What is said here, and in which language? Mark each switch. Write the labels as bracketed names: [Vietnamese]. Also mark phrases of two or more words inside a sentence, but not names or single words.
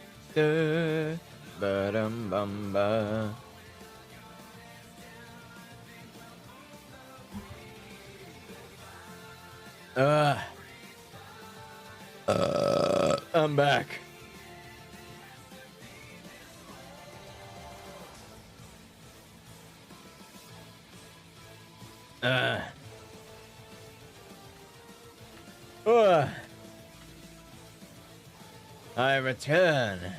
[English] da, ba-dum bum ba. I'm back. I return.